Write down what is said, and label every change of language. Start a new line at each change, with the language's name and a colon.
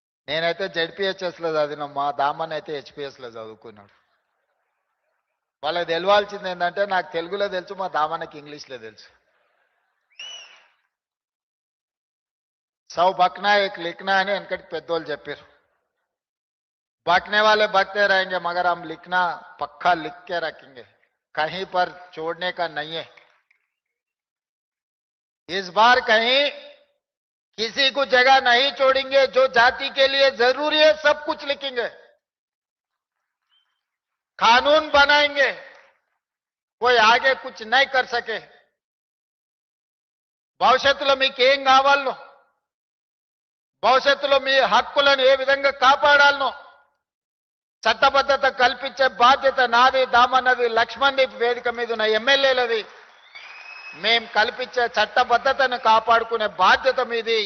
Telugu: నేనైతే జెడ్పీహెచ్ఎస్లో చదివిన, మా దామన్ అయితే హెచ్పిఎస్లో చదువుకున్నాడు. వాళ్ళకి తెలవాల్సింది ఏంటంటే నాకు తెలుగులో తెలుసు, మా దామన్నకి ఇంగ్లీష్లో తెలుసు.
Hindi: సౌ బక్నా ఏక్ లిఖనా
Telugu: అని వెనకటి పెద్దోళ్ళు చెప్పారు.
Hindi: बकने वाले बकते रहेंगे मगर हम लिखना पक्का लिख के रखेंगे, कहीं पर छोड़ने का नहीं है. इस बार कहीं किसी को जगह नहीं छोड़ेंगे. जो जाति के लिए जरूरी है सब कुछ लिखेंगे, कानून बनाएंगे, कोई आगे कुछ नहीं कर सके.
Telugu: భవిష్యత్తులో మీకు ఏం కావాలనో, భవిష్యత్తులో మీ హక్కులను ఏ విధంగా కాపాడాలనో చట్టబద్ధత కల్పించే బాధ్యత నాది, దామన్నది, లక్ష్మణ్ వేదిక మీద ఉన్న ఎమ్మెల్యేలది. మేం కల్పించే చట్టబద్ధతను కాపాడుకునే బాధ్యత మీది.